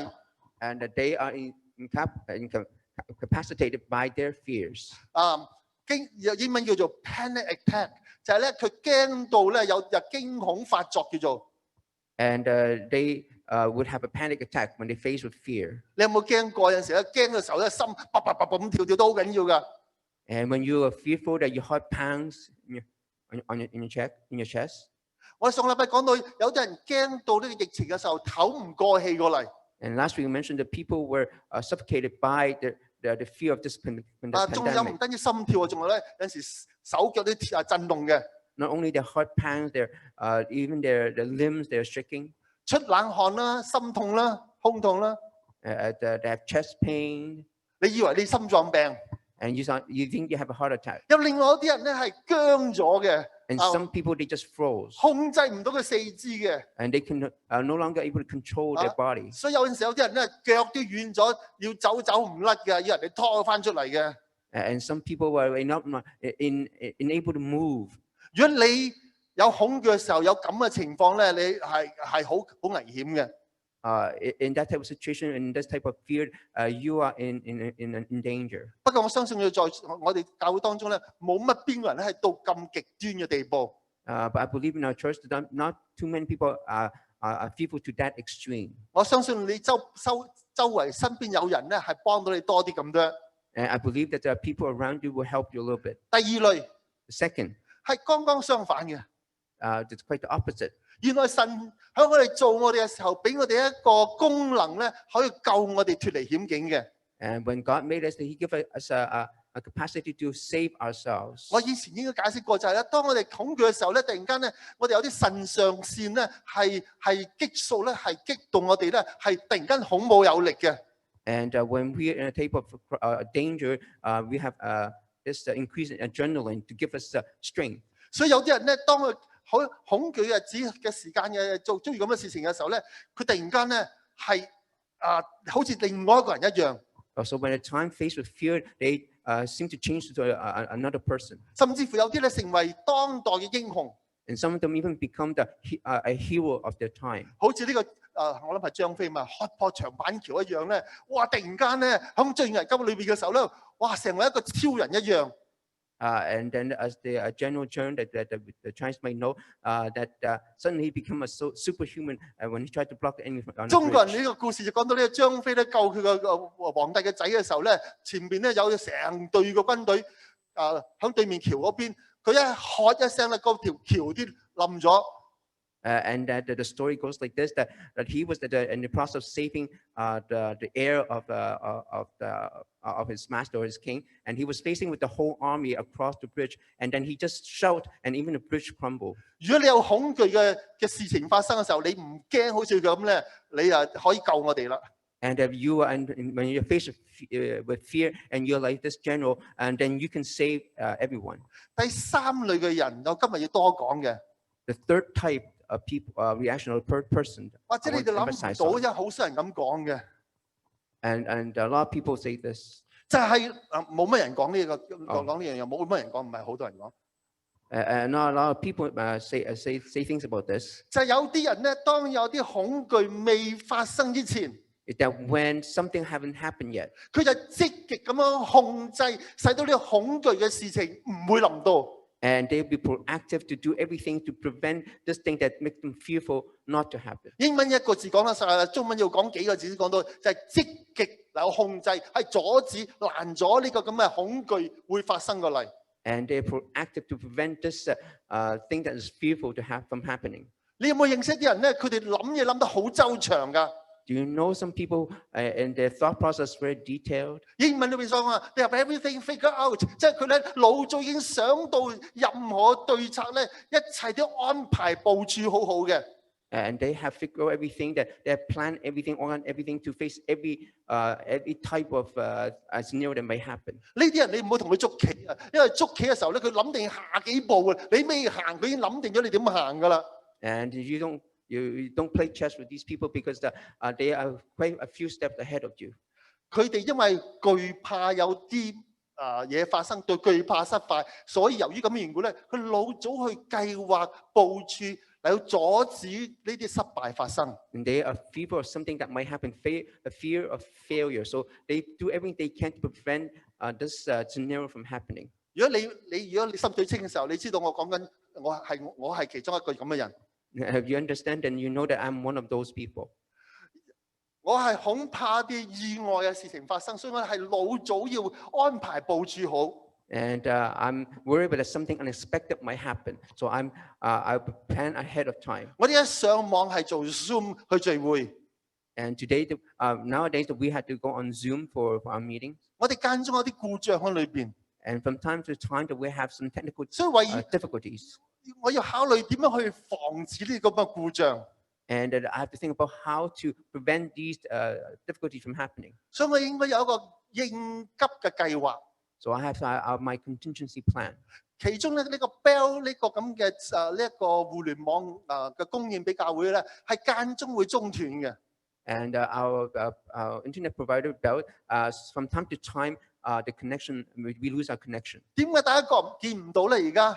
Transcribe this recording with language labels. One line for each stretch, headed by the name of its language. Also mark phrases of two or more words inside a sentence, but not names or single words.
English: and they are incapacitated by their fears.
Cantonese: 英文叫做
English: panic attack，
Cantonese: 就係咧佢驚到咧有驚恐發作叫做。
English: And they would have a panic attack when they face with fear.
Cantonese: 你有冇驚過？有陣時咧驚嘅時候咧，心啪啪啪啪咁跳都好緊要噶。
English: And when you are fearful that your heart pounds in your chest.
Cantonese: 我上禮拜講到有啲人驚到呢個疫情嘅時候唞唔過氣過嚟。
English: And last week we mentioned that people were suffocated by the fear of this
Cantonese: 仲有唔
English: pandemic.
Cantonese: 單止心跳啊，仲有咧有陣時手腳都震動嘅，
English: Not only their heart pounds, even their limbs, they're shaking.
Cantonese: 出冷汗啦、心痛啦、胸痛啦。
English: They have chest pain,
Cantonese: 你以為你心臟病？
English: and you think you have a heart attack.
Cantonese: 有另外一啲人咧係僵咗嘅，
English: And some people, they just froze.
Cantonese: 控制唔到佢四肢嘅。
English: And they can no longer able to control their body.
Cantonese: 所以有陣時有啲人咧腳都軟咗，要走唔甩嘅，要人哋拖翻出嚟嘅。
English: And some people were not unable to move.
Cantonese: 如果你有恐懼嘅時候，有咁嘅情況咧，你係好危險嘅。
English: In that type of situation, in this type of fear, you are in danger.
Cantonese: 不過我相信要在我哋教會當中咧，冇乜邊個人咧係到咁極端嘅地步。
English: But I believe in our church that not too many people are fearful to that extreme.
Cantonese: 我相信你周圍身邊有人咧係幫到你多啲咁多。
English: And I believe that there are people around you will help you a little bit.
Cantonese: 第二類
English: Second,
Cantonese: 係剛剛相反嘅。
English: it's quite the opposite.
Cantonese: 原來神喺我哋做我哋嘅時候，俾我哋一個功能咧，可以救我哋脫離險境嘅。
English: And when God made us, He gave us a capacity to save ourselves.
Cantonese: 我以前應該解釋過就係咧，當我哋恐懼嘅時候咧，突然間咧，我哋有啲腎上腺咧係激素咧係激動我哋咧，係突然間孔武有力嘅。
English: And when we are in a type of danger, we have this increase in adrenaline to give us strength.
Cantonese: 所以有啲人咧，當佢好恐懼嘅時間嘅做遭遇咁嘅事情嘅時候咧，佢突然間咧係好似另外一個人一樣。
English: So when a time faced with fear, they seem to change to another person.
Cantonese: 甚至乎有啲咧成為當代嘅英雄。
English: And some of them even become a hero of their time.
Cantonese: 好似呢個我諗係張飛嘛，開破長板橋一樣咧，哇！突然間咧喺最危急裏邊嘅時候咧，哇！成為一個超人一樣。
English: And then as the general term that the Chinese might know, that suddenly he became a superhuman when he tried to block the enemy on the
Cantonese: 中國人
English: bridge.
Cantonese: 呢個故事就講到呢個張飛咧救佢個皇帝嘅仔嘅時候咧，前邊咧有成隊嘅軍隊喺對面橋嗰邊，佢一喝一聲咧，嗰條橋啲冧咗。
English: And that the story goes like this: that he was in the process of saving the heir of his master or his king, and he was facing with the whole army across the bridge. And then he just shouted, and even the bridge crumbled.
Cantonese: 如果你有恐懼嘅事情發生嘅時候，你唔驚好似佢咁咧，你可以救我哋啦。
English: And if you are, when you're faced with fear, and you're like this general, and then you can save everyone.
Cantonese: 第三類嘅人，我今日要多講嘅。
English: The third type of people, reaction of person.
Cantonese: 或者你哋諗唔到，因為好少人咁講嘅。
English: And a lot of people say this.
Cantonese: 就係冇乜人講呢個講呢樣嘢，冇乜人講，唔係好多人講。
English: Not a lot of people say things about this.
Cantonese: 就係有啲人咧，當有啲恐懼未發生之前，
English: is that when something haven't happened yet,
Cantonese: 佢就積極咁樣控制，使到呢個恐懼嘅事情唔會臨到。
English: and they'll be proactive to do everything to prevent this thing that makes them fearful not to happen.
Cantonese: 英文一個字講得晒，中文要講幾個字先講到，就係積極有控制，係阻止攔咗呢個咁嘅恐懼會發生過嚟。
English: And they're proactive to prevent this thing that is fearful from happening.
Cantonese: 你有冇認識啲人咧？佢哋諗嘢諗得好周詳㗎。
English: Do you know some people and their thought process very detailed?
Cantonese: 英文裏邊所講啊 ，
English: they have everything figured out，
Cantonese: 即係佢咧腦早已經想到任何對策咧，一切都安排部署好好嘅。
English: And they have figured out everything that they have planned everything, ordered everything to face every type of scenario that may happen.
Cantonese: 呢啲人你唔好同佢捉棋啊，因為捉棋嘅時候咧，佢諗定下幾步啊，你未行，佢已經諗定咗你點行㗎啦。
English: And you don't play chess with these people because they are quite a few steps ahead of you.
Cantonese: 佢哋因為懼怕有啲嘢發生，對懼怕失敗，所以由於咁嘅緣故咧，佢老早去計劃部署嚟到阻止呢啲失敗發生。
English: And they are fearful of something that might happen, a fear of failure. So they do everything they can to prevent this scenario from happening.
Cantonese: 如果你心水清嘅時候，你知道我講緊我係其中一個咁嘅人。
English: If you understand, then you know that I'm one of those people.
Cantonese: 我係恐怕啲意外嘅事情發生，所以我係老早要安排部署好。
English: And I'm worried that something unexpected might happen. So I plan ahead of time.
Cantonese: 我哋一上網係做 Zoom 去聚會，
English: And today, nowadays, we had to go on Zoom for our meetings.
Cantonese: 我哋間中有啲故障喺裏邊，
English: And from time to time, we have some technical
Cantonese: 所以為
English: difficulties.
Cantonese: 我要考慮點樣去防止呢個咁嘅故障。
English: And I have to think about how to prevent these difficulties from happening.
Cantonese: 所以我應該有一個應急嘅計劃。
English: So I have my contingency plan.
Cantonese: 其中咧呢個 Bell 呢個咁嘅呢一個互聯網嘅供應俾教會咧，係間中會中斷嘅。
English: And our internet provider, Bell, from time to time, the connection, we lose our connection.
Cantonese: 點解大家見唔到咧？而家？